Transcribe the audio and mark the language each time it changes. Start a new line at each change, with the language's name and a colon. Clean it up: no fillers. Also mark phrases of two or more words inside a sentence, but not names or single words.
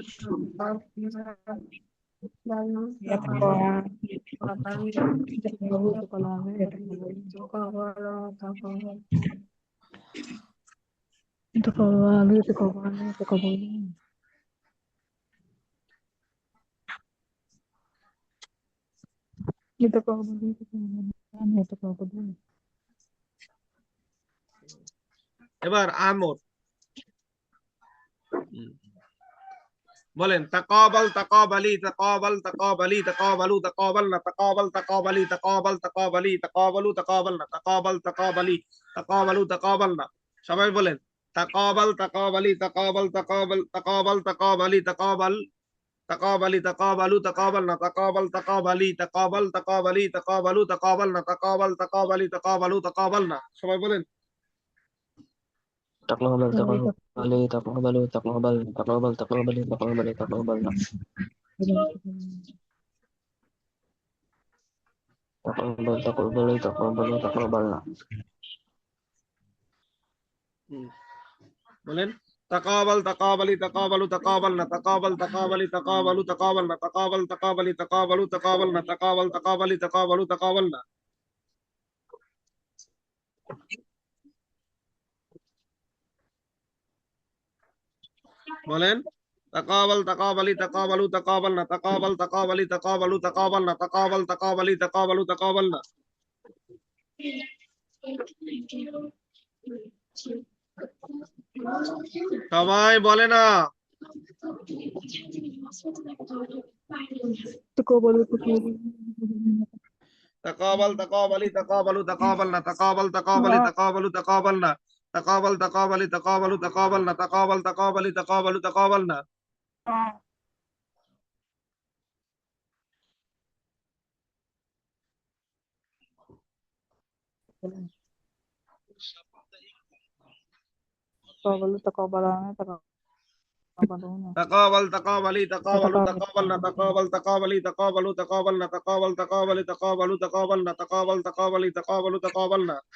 Arabic: يتقابلوا يتقابلان يتقابلون يتقابلوا يتقابلون
Bangla: এবার আমর বলেন
Arabic: تقابل تقابلي تقابل تقابلي تقابلوا تقابلنا تقابل تقابلي تقابل تقابلي تقابلوا تقابلنا تقابل تقابلي تقابلوا تقابلنا
Bangla: সবাই বলেন
Arabic: تقابل تقابلي تقابل تقابل تقابل تقابلي تقابل تقابلي تقابلوا تقابلنا تقابل تقابلي تقابل تقابلي تقابلوا تقابلنا تقابل تقابلي تقابلوا تقابلنا
Bangla: সবাই বলেন
Arabic: تقابل تقابل تقابل تقابل تقابل تقابل تقابل تقابلنا تقابل تقابل تقابل تقابلنا বলেন تقابل تقابلي تقابلوا تقابلنا تقابل تقابلي تقابلوا تقابلنا تقابل تقابلي تقابلوا تقابلنا تقابل تقابلي تقابلوا تقابلنا বলেন تقابل تقابلي تقابلوا تقابلنا تقابل تقابلي تقابلوا تقابلنا تقابل تقابلي تقابلوا تقابلنا
Bangla: সবাই বলে না
Arabic: تقابلوا تقابل تقابلي تقابلوا تقابلنا تقابل تقابلي تقابلوا تقابلنا تقابل تقابلي تقابلوا تقابلنا تقابل تقابلي تقابلوا تقابلنا تقابلوا تقابلان تقابلون تقابل تقابلي تقابلوا تقابلنا تقابل تقابلي تقابلوا تقابلنا تقابل تقابلي تقابلوا تقابلنا تقابل تقابلي تقابلوا تقابلنا